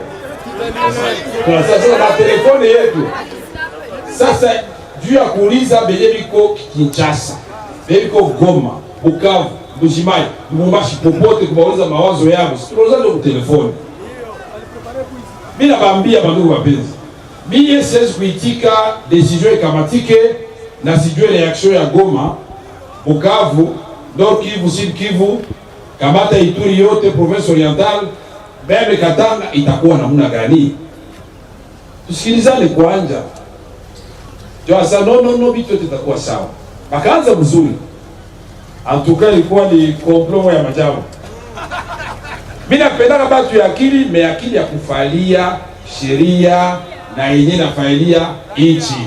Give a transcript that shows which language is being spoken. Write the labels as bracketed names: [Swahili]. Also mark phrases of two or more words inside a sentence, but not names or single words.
[Swahili] Sasa ba telefoni yetu sasa juu ya kuuliza benye biko Kinshasa, biko Goma, Bukavu, Mbujimayi, Lubumbashi, popote kubauliza mawazo yao, tunauliza ndio telefoni. Mimi nabaambia bandugu wapenzi, mimi siwezi kuitika decision ikamatike na sijue reaction ya Goma, Bukavu, Nord Kivu, Sud Kivu, kamata Ituri yote, province orientale, bebe Katanga, itakuwa namna gani? Tusikilizane kwanza. Joasa no vitu itakuwa sawa. Bakaanza mzuri. Antuka ilikuwa ni complot ya majabu. Mimi napenda batu ya akili, me akili ya kufalia sheria na yenye na failia inchi.